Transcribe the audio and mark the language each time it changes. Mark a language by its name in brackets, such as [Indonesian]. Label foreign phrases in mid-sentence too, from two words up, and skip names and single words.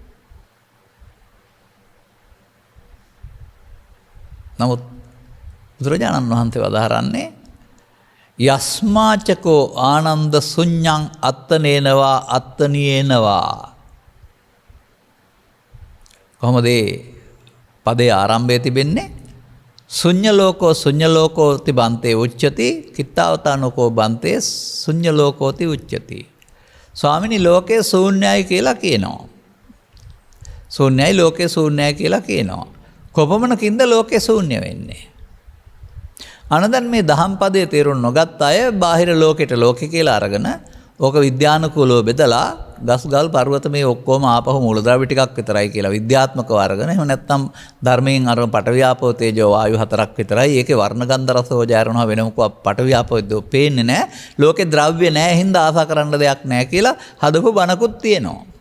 [Sinhala] නමුත් බුදුරජාණන් වහන්සේ වදාහරන්නේ [Pali] යස්මාචකෝ ආනන්ද ශුඤ්ඤං අත්තනේනවා අත්තනියේනවා. [Sinhala] කොහොමද පදේ ආරම්භය තිබෙන්නේ? [Pali] ශුඤ්ඤලෝකෝති බන්තේ උච්චති කිත්තාවතානකෝ බන්තේ ශුඤ්ඤලෝකෝති උච්චති. [Sinhala] ස්වාමිනී ලෝකේ ශූන්‍යයි කියලා කියනවා. ශූන්‍යයි ලෝකේ ශූන්‍යයි කියලා කියනවා. කොපමණකින්ද ලෝකේ ශූන්‍ය වෙන්නේ? අනදන් මේ දහම් පදයේ තේරුම් නොගත් අය බාහිර ලෝකෙට ලෝකෙ කියලා අරගෙන ඕක විද්‍යානුකූලව බෙදලා ගස් ගල් පර්වත මේ ඔක්කොම ආපහු මූලද්‍රව්‍ය ටිකක් විතරයි කියලා විද්‍යාත්මකව අරගෙන එහෙම නැත්නම් ධර්මයෙන් අර [Pali] පඨවි ආපෝ තේජෝ වායු [Sinhala] හතරක් විතරයි ඒකේ වර්ණ ගන්ධ රස ඕජාරණව වෙනම [Pali] පඨවි ආපෝ දෝ [Sinhala] පේන්නේ නැහැ ලෝකේ ද්‍රව්‍ය නැහැ හින්දා ආසා කරන්න දෙයක් නැහැ කියලා හදපු බණකුත් තියෙනවා.